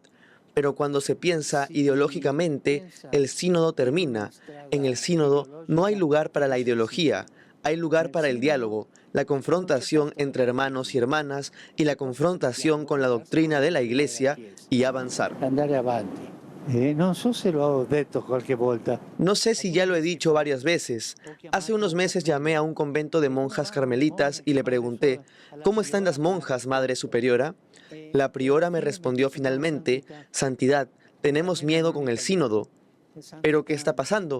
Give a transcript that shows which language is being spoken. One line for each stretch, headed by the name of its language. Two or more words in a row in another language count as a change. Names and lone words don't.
Spanish: Pero cuando se piensa ideológicamente, el sínodo termina. En el sínodo no hay lugar para la ideología, hay lugar para el diálogo, la confrontación entre hermanos y hermanas y la confrontación con la doctrina de la Iglesia y avanzar.
Italian: Andare avanti. Non so se lo ho detto qualche volta.
Spanish: No sé si ya lo he dicho varias veces. Hace unos meses llamé a un convento de monjas carmelitas y le pregunté, ¿cómo están las monjas, Madre Superiora? La priora me respondió finalmente, Santidad, tenemos miedo con el sínodo. ¿Pero qué está pasando?